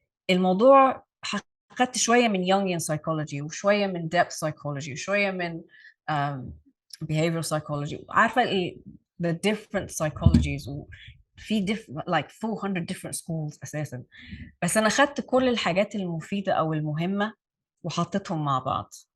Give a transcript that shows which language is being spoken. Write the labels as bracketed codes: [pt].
[ar] الموضوع خدت شوية من Jungian psychology وشوية من depth psychology وشوية من behavioral psychology. عارفة [en] the different psychologies [ar] وفي [en] like 400 different schools [ar] أساسا. بس أنا خدت كل الحاجات المفيدة أو المهمة وحطيتهم مع بعض.